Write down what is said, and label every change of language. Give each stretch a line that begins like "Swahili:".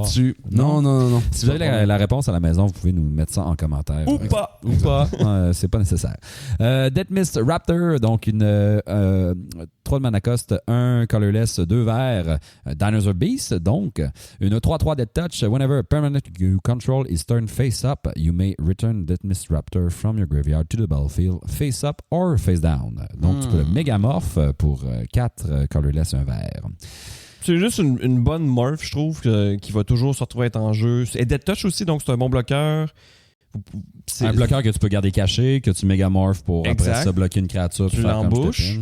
French: là-dessus. Non. Si vous avez la réponse à la maison, vous pouvez nous mettre ça en commentaire. Ou pas. Ou pas. C'est pas nécessaire. Death Mist Raptor, donc une 3 de mana cost, 1 colorless, 2 verts. Dinosaur Beast, donc une 3/3 Death Touch.
English: Whenever a permanent you control is turned face up, you may return Death Mist Raptor from your graveyard to the battlefield face up or face down.
French: Donc tu peux le mégamorph pour 4 colorless, 1 vert. C'est juste une bonne morph, je trouve, qui va toujours se retrouver être en jeu. Et Death Touch aussi, donc c'est un bon bloqueur. Un bloqueur que tu peux garder caché, que tu mégamorphes pour Exact. après ça bloquer une créature. Tu l'embouches.